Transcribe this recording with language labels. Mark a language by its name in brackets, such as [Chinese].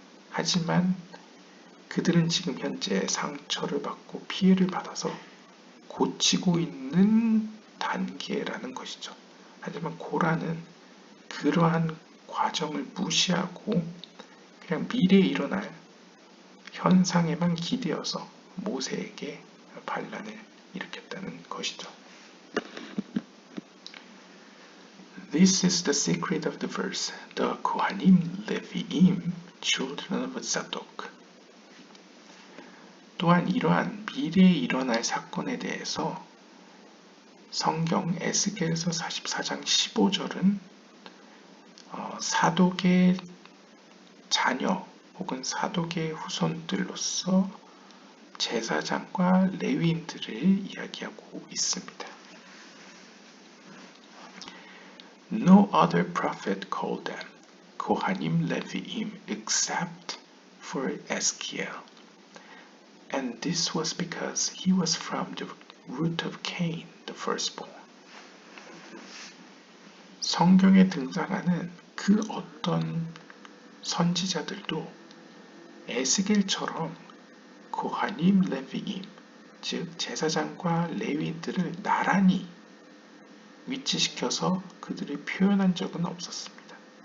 [Korean] 하지만 그들은 지금 현재 상처를 받고 피해를 받아서 고치고 있는 단계라는 것이죠. 하지만 고라는 그러한 과정을 무시하고 그냥 미래에 일어날 현상에만 기대어서 모세에게 반란을 일으켰다는 것이죠. [English] This is the secret of the verse. The Kohanim Leviim, children of Zadok. [Korean] 또한 이러한 미래에 일어날 사건에 대해서 성경 에스겔서 44장 15절은 사독의 자녀 혹은 사독의 후손들로서 제사장과 레위인들을 이야기하고 있습니다. [English] No other prophet called them Kohanim Leviim except for Ezekiel. And this was because he was from the root of Cain, the firstborn. [Korean] 성경에 등장하는 그 어떤 선지자들도 에스겔처럼 고하님, 레위임, 즉 제사장과 레위인들을 나란히 위치시켜서 그들을 표현한 적은 없었습니다.